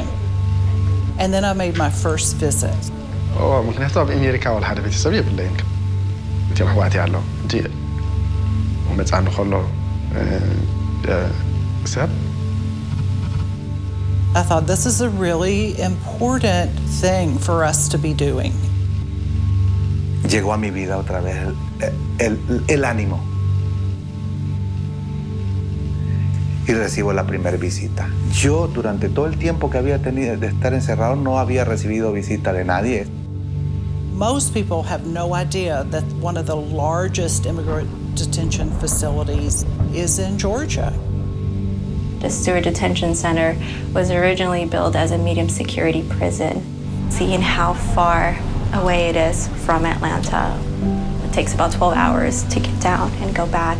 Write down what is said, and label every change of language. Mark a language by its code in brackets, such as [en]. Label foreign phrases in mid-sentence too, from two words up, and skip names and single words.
[en] And then I made my first visit. [ti] ምክንያቱ ኣብ ኣሜሪካ ወላ ሓደ ቤተሰብ የብለይን እቲኦም ኣሕዋት ኣለዉ እንጂ መፃኒ ከሎ ሰብ [en] I thought this is a really important thing for us to be doing. [es] Llegó a mi vida otra vez el ánimo. Y recibo la primera visita. Yo, durante todo el tiempo que había tenido de estar encerrado, no había recibido visita de nadie. [en] Most people have no idea that one of the largest immigrant detention facilities is in Georgia. The Stewart Detention Center was originally built as a medium security prison. Seeing how far away it is from Atlanta, it takes about 12 hours to get down and go back.